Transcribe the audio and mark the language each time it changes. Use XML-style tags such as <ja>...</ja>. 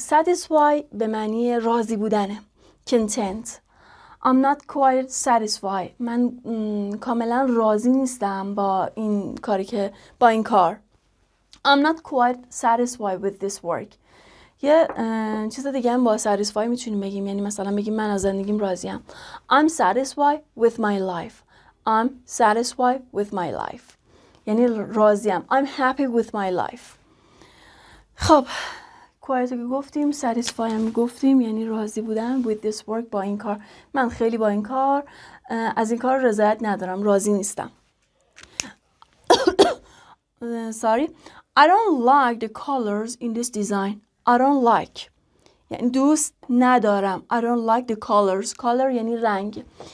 <fa>Satisfied به معنی راضی بودنه.</fa> <en>Content. I'm not quite satisfied.</en> <fa>من کاملا راضی نیستم با این کار.</fa> <en>I'm not quite satisfied with this work.</en> <fa>یه چیز دیگه هم با satisfy میتونیم بگیم، یعنی مثلا بگیم من از زندگیم راضیم.</fa> <en>I'm satisfied with my life. I'm satisfied with my life.</en> <fa>یعنی راضیم.</fa> <en>I'm happy with my life.</en> <fa>خب quiet که گفتیم، satisfy هم گفتیم یعنی راضی بودن.</fa> <en>with this work</en> <fa>با این کار، من خیلی با این کار از این کار رضایت ندارم، راضی نیستم.</fa> <en>sorry I don't like the colors in this design. I don't like</en> <fa>یعنی دوست ندارم.</fa> <en>I don't like the colors.</en> <fa>color یعنی رنگ.</fa>